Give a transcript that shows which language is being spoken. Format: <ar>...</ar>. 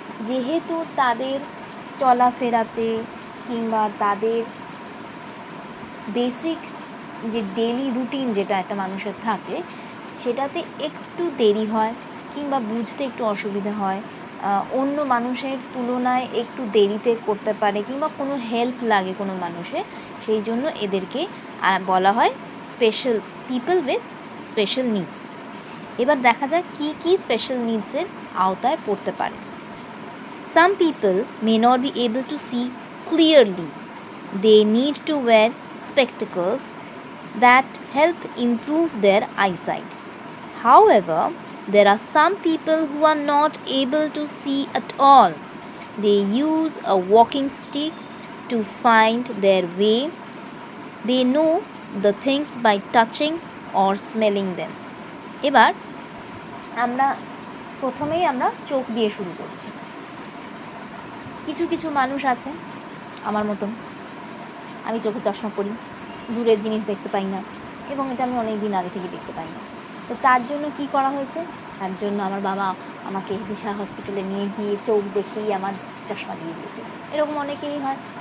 <bn>যেহেতু তাদের চলাফেরাতে কিংবা তাদের বেসিক যে ডেইলি রুটিন যেটা একটা মানুষের থাকে সেটাতে একটু দেরি হয় কিংবা বুঝতে একটু অসুবিধা হয়, অন্য মানুষের তুলনায় একটু দেরিতে করতে পারে কিংবা কোনো হেল্প লাগে কোনো মানুষের, সেই জন্য এদেরকে বলা হয় special people with special needs. এবার দেখা যাক কী কী স্পেশাল নিডসের আওতায় পড়তে পারে।</bn> <en>Some people may not be able to see clearly. They need to wear spectacles that help improve their eyesight. However, there are some people who are not able to see at all. They use a walking stick to find their way. They know the things by touching or smelling them.</en> <bn>এবার প্রথমেই আমরা চোখ দিয়ে শুরু করছি। কিছু কিছু মানুষ আছে আমার মতন, আমি চোখে চশমা পরি, দূরের জিনিস দেখতে পাই না এবং এটা আমি অনেক দিন আগে থেকে দেখতে পাই না। তো তার জন্য কি করা হয়েছে, তার জন্য আমার বাবা আমাকে দিশা হসপিটালে নিয়ে গিয়ে চোখ দেখিয়ে আমার চশমা দিয়ে দিয়েছে। এরকম অনেকেরই হয়।</bn>